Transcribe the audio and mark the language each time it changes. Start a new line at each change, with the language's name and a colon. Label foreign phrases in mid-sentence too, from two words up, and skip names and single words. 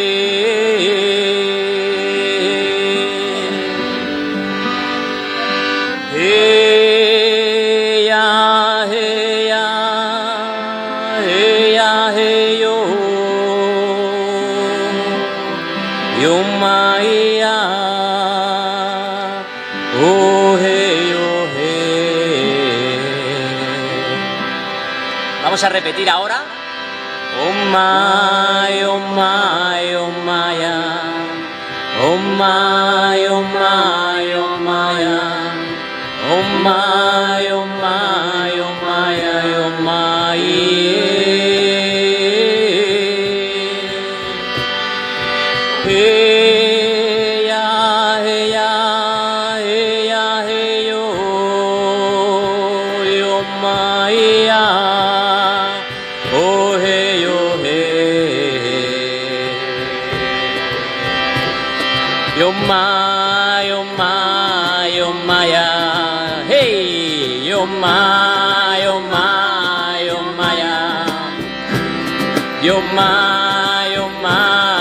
Spanish: Hey ya, hey ya, hey ya, hey yo. Yo Maya, oh hey, oh hey. Vamos a repetir ahora.
English: Oh my, oh my, oh Maya, oh my, oh my, oh Maya, oh my, oh my, oh Maya, oh Maya. Hey ya, hey ya, hey ya, hey yo, yo Maya, oh hey, oh hey, yo my, oh my, oh Maya, hey, yo my, oh my, oh Maya, yo my, oh my.